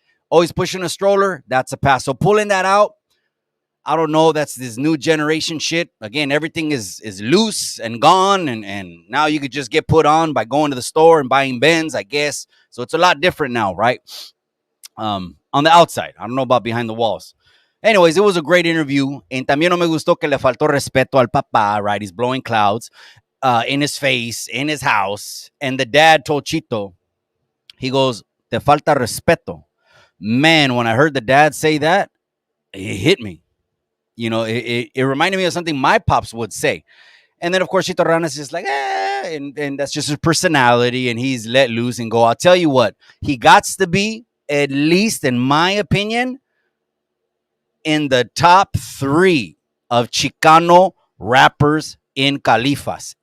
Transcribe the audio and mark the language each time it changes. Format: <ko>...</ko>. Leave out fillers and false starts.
<en>Oh, he's pushing a stroller. That's a pass. So pulling that out, I don't know. That's this new generation shit. Again, everything is loose and gone. And now you could just get put on by going to the store and buying Benz, I guess. So it's a lot different now, right? On the outside. I don't know about behind the walls. Anyways, it was a great interview.</en> <es>And también no me gustó que le faltó respeto al papá, right?</es> <en>He's blowing clouds in his face, in his house. And the dad told Chito, he goes,</en> <es>te falta respeto.</es> <en>Man, when I heard the dad say that, it hit me. It reminded me of something my pops would say. And then, of course, Chito Ranas is like, and that's just his personality, and he's let loose and go. I'll tell you what, he got to be, at least in my opinion, in the top 3 of Chicano rappers in Califas.</en>